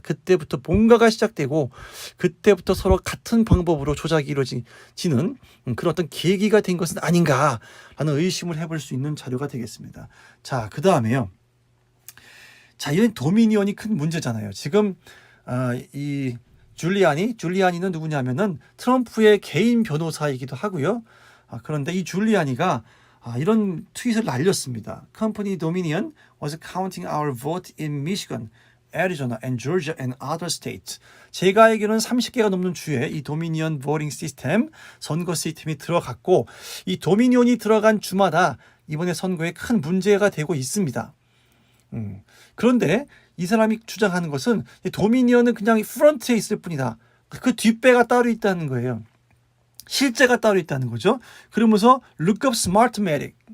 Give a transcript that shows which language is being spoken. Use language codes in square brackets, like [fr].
[ko] 그때부터 뭔가가 시작되고 그때부터 서로 같은 방법으로 조작이 이루어지는 그런 어떤 계기가 된 것은 아닌가라는 의심을 해볼 수 있는 자료가 되겠습니다. 자, 그 다음에요. 자, 이런 도미니언이 큰 문제잖아요. 지금 이 줄리아니는 누구냐면은 트럼프의 개인 변호사이기도 하고요. 그런데 이 줄리아니가 이런 트윗을 날렸습니다. [en] Company Dominion was counting our vote in Michigan, Arizona, and Georgia and other states. [ko] 제가 알기로는 30개가 넘는 주에 이 도미니언 보팅 시스템, 선거 시스템이 들어갔고 이 도미니언이 들어간 주마다 이번에 선거에 큰 문제가 되고 있습니다. 그런데 이 사람이 주장하는 것은 도미니언은 그냥 프런트에 있을 뿐이다. 그 뒷배가 따로 있다는 거예요. 실제가 따로 있다는 거죠. 그러면서 [en] look up Smartmatic.